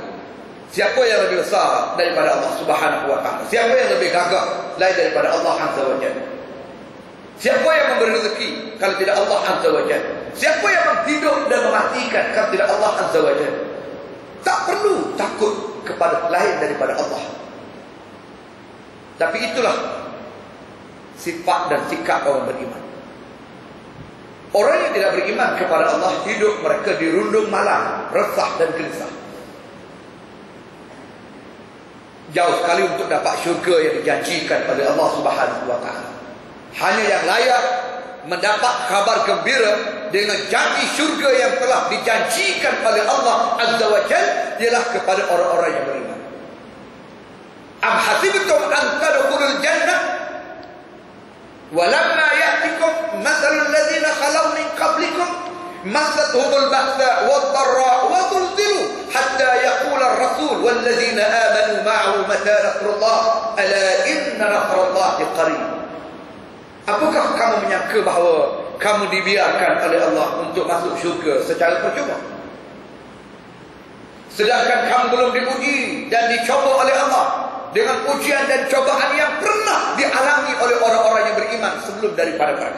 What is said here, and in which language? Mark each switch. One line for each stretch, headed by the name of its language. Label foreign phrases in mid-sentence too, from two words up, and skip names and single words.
Malay: Siapa yang lebih besar daripada Allah
Arabic: سبحانه وتعالى?
Malay: Siapa yang lebih gagah lain daripada Allah
Arabic: عز وجل?
Malay: Siapa yang memberi rezeki kalau tidak Allah
Arabic: عز وجل?
Malay: Siapa yang menghidup dan mematikan kalau tidak Allah
Arabic: عز وجل?
Malay: Tak perlu takut kepada lain daripada Allah. Tapi itulah sifat dan sikap orang beriman. Orang yang tidak beriman kepada Allah, hidup mereka dirundung malam, resah dan gelisah. Jauh sekali untuk dapat syurga yang dijanjikan oleh Allah
Arabic: سبحانه وتعالى.
Malay: Hanya yang layak mendapat kabar gembira dengan janji syurga yang telah dijanjikan oleh Allah
Arabic: عز وجل
Malay: ialah kepada orang-orang yang beriman.
Arabic: أم حسبتم أن تدخلوا الجنة ولما يأتكم مثل الذين خلوا من قبلكم مستهم البأساء والضراء وزلزلوا حتى يقول الرسول والذين آمنوا معه متى نصر الله ألا إن نصر الله قريب.
Malay: Apakah kamu menyangka bahawa kamu dibiarkan oleh Allah untuk masuk syurga secara percuma? Sedangkan kamu belum diuji dan dicoba oleh Allah dengan ujian dan cobaan yang pernah dialami oleh orang-orang yang beriman sebelum daripada mereka.